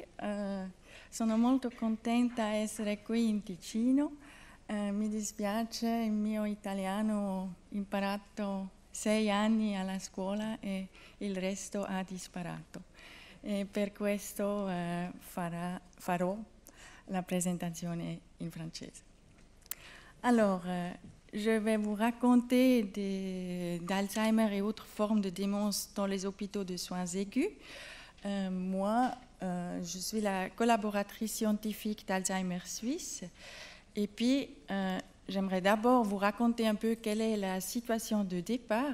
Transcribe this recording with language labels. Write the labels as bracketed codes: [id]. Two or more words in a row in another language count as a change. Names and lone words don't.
[it] Sono molto contenta di essere qui in Ticino. Mi dispiace, il mio italiano ho imparato 6 anni alla scuola e il resto ha disparato. E per questo farò la présentazione in francese. [fr] Alors, je vais vous raconter d'Alzheimer et autres formes de démence dans les hôpitaux de soins aigus. Moi, je suis la collaboratrice scientifique d'Alzheimer Suisse. Et puis, j'aimerais d'abord vous raconter un peu quelle est la situation de départ.